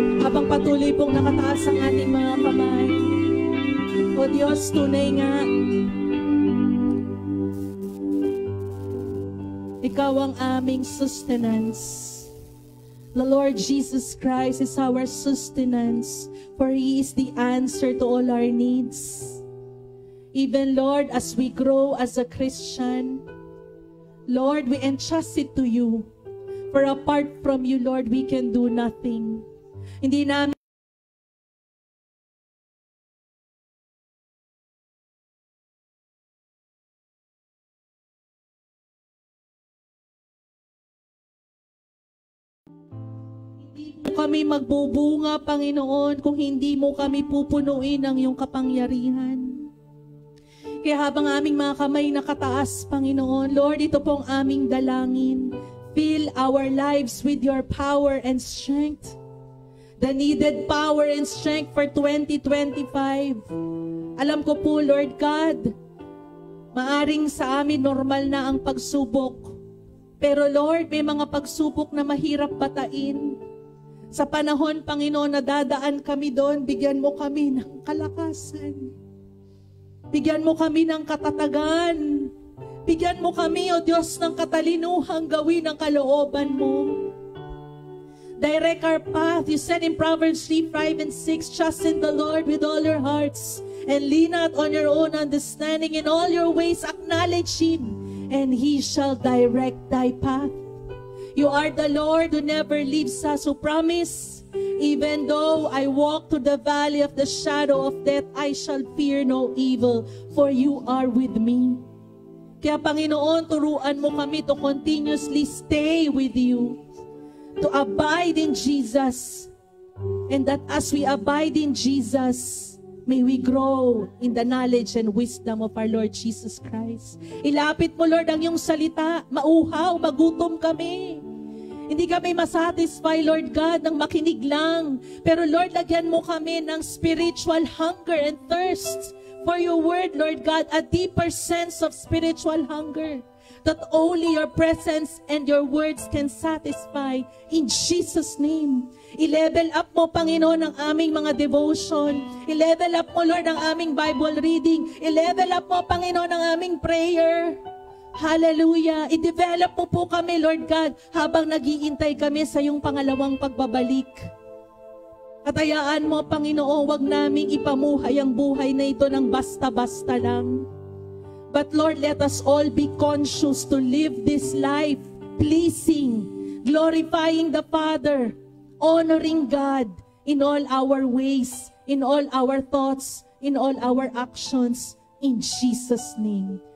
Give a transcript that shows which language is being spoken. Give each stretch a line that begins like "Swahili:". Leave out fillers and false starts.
Filipino: Habang patuloy pong nakataas ang ating mga kamay, O Diyos, tunay nga, Ikaw ang aming sustenance.
English: The Lord Jesus Christ is our sustenance, for He is the answer to all our needs. Even, Lord, as we grow as a Christian, Lord, we entrust it to You. For apart from You, Lord, we can do nothing.
Filipino: Hindi namin kami magbubunga, Panginoon, kung hindi mo kami pupunuin ng iyong kapangyarihan. Kaya habang aming mga kamay nakataas, Panginoon, Lord, ito pong aming dalangin.
English: Fill our lives with your power and strength. The needed power and strength for 2025.
Filipino: Alam ko po, Lord God, maaring sa amin normal na ang pagsubok. Pero Lord, may mga pagsubok na mahirap batain. Sa panahon, Panginoon, na dadaan kami doon, bigyan mo kami ng kalakasan. Bigyan mo kami ng katatagan. Bigyan mo kami, O Diyos, ng katalinuhang gawin ang kalooban mo.
English: Direct our path. You said in Proverbs 3:5 and 6, trust in the Lord with all your hearts and lean not on your own understanding. In all your ways acknowledge Him, and He shall direct thy path. You are the Lord who never leaves us, who promise, even though I walk through the valley of the shadow of death, I shall fear no evil, for you are with me.
Filipino: Kaya Panginoon, turuan mo kami
English: to continuously stay with you, to abide in Jesus, and that as we abide in Jesus, may we grow in the knowledge and wisdom of our Lord Jesus Christ.
Filipino: Ilapit mo, Lord, ang iyong salita. Mauhaw, magutom kami. Hindi kami masatisfy, Lord God, ng makinig lang. Pero Lord, lagyan mo kami ng
English: spiritual hunger and thirst for your word, Lord God, a deeper sense of spiritual hunger. that only your presence and your words can satisfy. In Jesus' name.
Filipino: I-level up mo, Panginoon, ang aming mga devotion. I-level up mo, Lord, ang aming Bible reading. I-level up mo, Panginoon, ang aming prayer. Hallelujah. I-develop mo po kami, Lord God, habang nag-iintay kami sa iyong pangalawang pagbabalik. At hayaan mo, Panginoon, wag naming ipamuhay ang buhay na ito ng basta-basta lang.
English: But Lord, let us all be conscious to live this life pleasing, glorifying the Father, honoring God in all our ways, in all our thoughts, in all our actions, in Jesus' name.